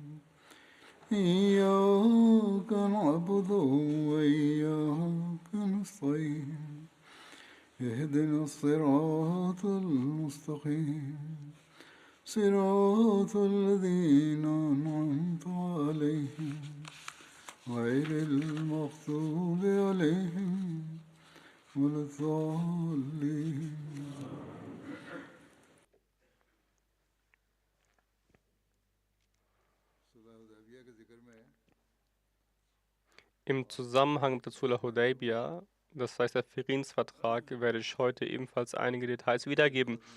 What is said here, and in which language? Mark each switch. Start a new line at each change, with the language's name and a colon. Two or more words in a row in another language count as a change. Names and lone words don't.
Arabic: إياك نعبد وإياك نستعين اهدنا الصراط المستقيم صراط الذين أنعمت عليهم غير المغضوب عليهم ولا الضالين.
German: Im Zusammenhang mit der Sulh Hudaybiyah, das heißt der Friedensvertrag, werde ich heute ebenfalls einige Details wiedergeben.